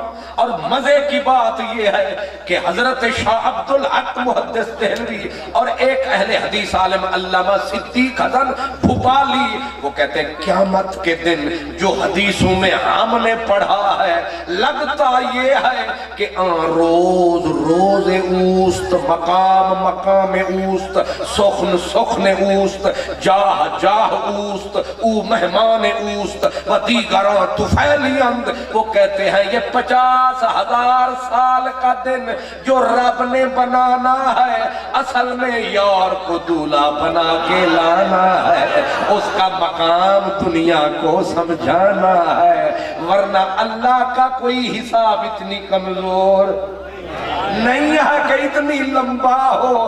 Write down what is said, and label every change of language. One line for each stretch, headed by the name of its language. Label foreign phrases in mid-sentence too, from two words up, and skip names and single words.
Urdu: اور مزے کی بات یہ ہے کہ حضرت شاہ عبدالحق محدث دہلوی اور ایک اہل حدیث عالم علامہ صدیق حسن بھوپالی، وہ کہتے ہیں قیامت کے دن جو حدیثوں میں ہم نے پڑھا ہے، لگتا یہ ہے کہ
Persian: روز اوست، مقام اوست، سخن اوست، جاہ اوست، او مہمان اوست و دیگران طفیلیند۔
Urdu: وہ کہتے ہیں یہ 50,000 سال کا دن جو رب نے بنانا ہے، اصل میں یار کو دولہا بنا کے لانا ہے، اس کا مقام دنیا کو سمجھانا ہے، ورنہ اللہ کا کوئی حساب اتنی کمزور نہیں ہے کہ اتنی لمبا ہو۔